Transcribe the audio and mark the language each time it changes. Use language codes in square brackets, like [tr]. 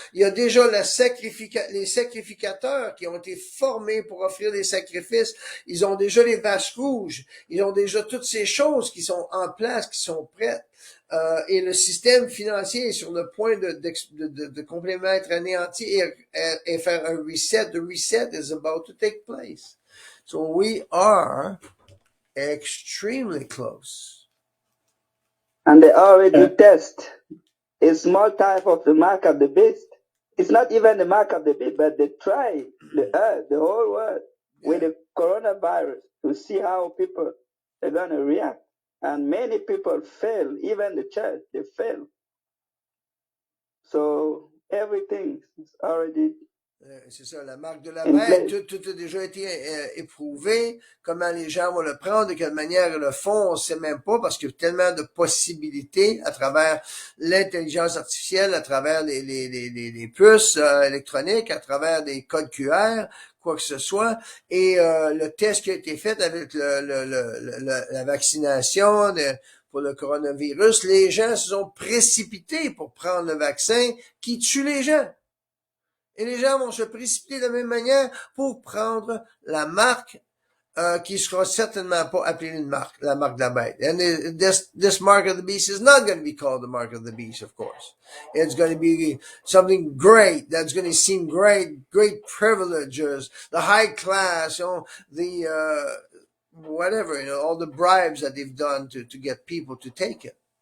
[fr] Il y a déjà les sacrificateurs qui ont été formés pour offrir des sacrifices. Ils ont déjà les vaches rouges. Ils ont déjà toutes ces choses qui sont en place, qui sont prêtes. Et le système financier est sur le point de complètement être anéanti et faire un reset. [en] The reset is about to take place. So we are extremely close. And they already test a small type of the mark of the beast. It's not even the mark of the beast, but they try the earth, the whole world, with Yeah. the coronavirus to see how people are going to react. And many people fail, even the church, they fail. So everything is already [fr] C'est ça, la marque de la [en] in [fr] bête. [en] place. [fr] Tout a déjà été éprouvé. Comment les gens vont le prendre, de quelle manière ils le font, on sait même pas parce qu'il y a tellement de possibilités à travers l'intelligence artificielle, à travers les puces électroniques, à travers des codes QR, quoi que ce soit. Et le test qui a été fait avec la vaccination pour le coronavirus, les gens se sont précipités pour prendre le vaccin qui tue les gens. Et les gens vont se précipiter de la même manière pour prendre la marque qui sera certainement pas appelée une marque, la marque de la bête. [en] And this mark of the beast is not going to be called the mark of the beast, of course. It's going to be something great that's going to seem great privileges, the high class, the whatever, all the bribes that they've done to get people to take it.